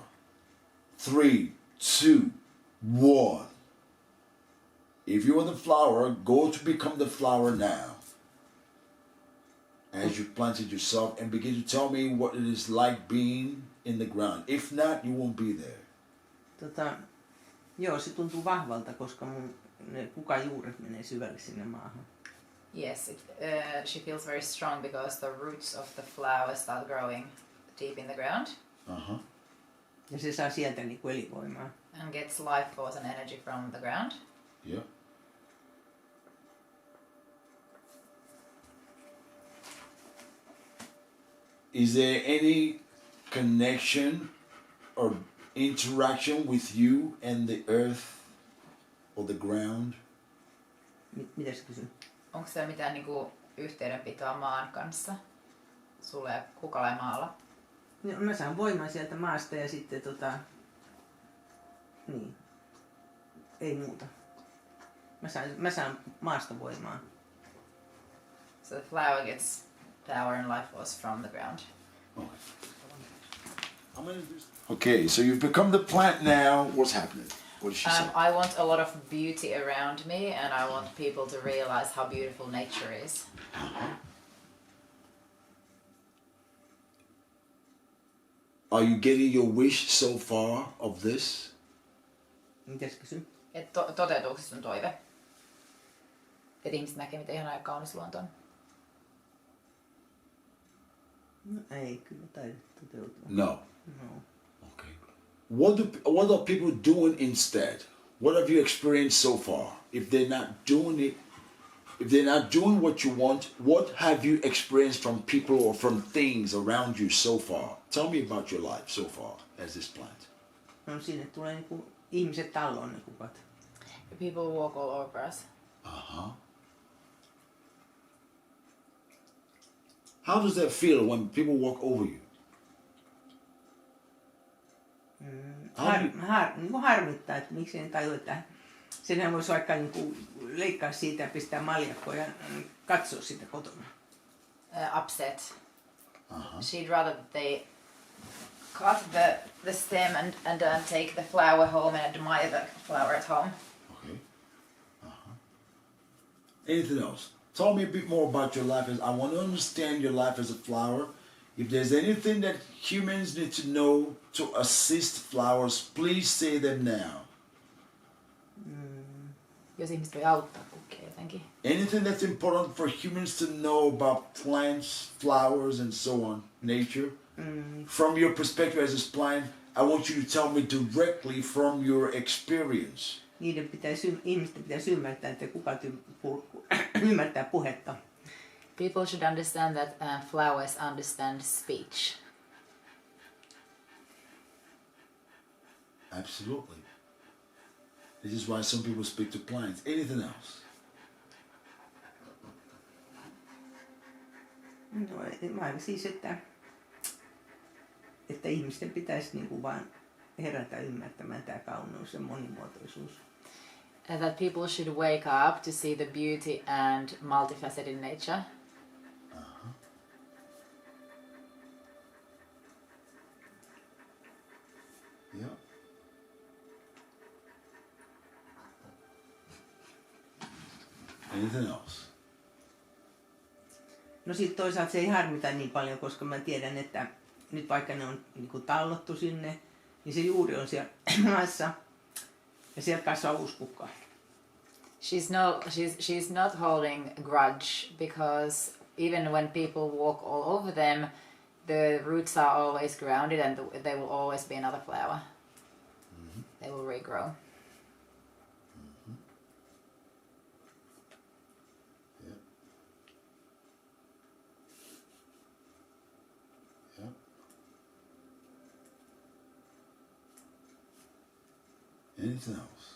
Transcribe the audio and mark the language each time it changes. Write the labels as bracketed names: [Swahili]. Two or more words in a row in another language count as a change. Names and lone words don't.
[English] 3, 2, 1. If you were the flower, go to become the flower now. As you planted yourself and begin to tell me what it is like being in the ground. If not, you won't be there. [Finnish] Joo, se tuntuu vahvalta, koska ne kukan juuret menee syvälle sinne maahan. [English] Yes, she feels very strong because the roots of the flower start growing deep in the ground. Uh-huh. [Finnish] Ja se saa sieltä niinku elinvoimaa. [English] And gets life force and energy from the ground. Yeah. Is there any connection or interaction with you and the earth or the ground? [Finnish] Mitä sä kysyt? Onko siellä mitään niinku yhteydenpitoa maan kanssa? Sulle ja Kukalla ja maalla? No, mä saan voimaa sieltä maasta ja sitten niin. Ei muuta. Mä saan maasta voimaa. [English] So the flower gets power and life force from the ground. Okay, so you've become the plant now. What's happening? What does she say? I want a lot of beauty around me, and I want people to realize how beautiful nature is. Are you getting your wish so far of this? [Finnish] Mitäs kysyn? Toteutuuko sun toive? Että ihmiset näkee, miten ihanaa ja kaunis luonto on. No ei kyllä taida toteutua. [English] No. No. Okay. What are people doing instead? What have you experienced so far? If they're not doing it, if they're not doing what you want, what have you experienced from people or from things around you so far? Tell me about your life so far as this plant. [Finnish] No sinne tulee niinku ihmiset talloon ne kukat. [English] People walk all over us. Uh-huh. How does that feel when people walk over you? [Finnish] Niinku harmittaa, että miksi en tajua, että senhän voisi vaikka niinku leikkaa siitä ja pistää maljakkoa ja katsoa sitä kotona. [English] Upset. She'd rather that they cut the stem and take the flower home and admire the flower at home. Okay. Anything else? Tell me a bit more about your life. I want to understand your life as a flower. If there's anything that humans need to know to assist flowers, please say them now. [Finnish] Jos ihmiset voi auttaa kukkia jotenkin. [English] Anything that's important for humans to know about plants, flowers, and so on, nature. From your perspective as a plant, I want you to tell me directly from your experience. [Finnish] Ihmisten pitäisi ymmärtää, että kukat ymmärtää puhetta. [English] People should understand that flowers understand speech. Absolutely. This is why some people speak to plants. Anything else? [Finnish] No, siis, että ihmisten pitäisi niinku vaan herätä ymmärtämään tämä kauneus ja monimuotoisuus. [English] That people should wake up to see the beauty and multifaceted nature. Yeah. Anything else? [Finnish] No sitten toisaalta se ei harmita niin paljon, koska mä tiedän, että nyt vaikka ne on niinku tallottu sinne, niin se juuri on siellä maassa ja sieltä kasvaa uusi kukka. [English] She's not holding a grudge because even when people walk all over them, the roots are always grounded and there will always be another flower. They will regrow. Anything else?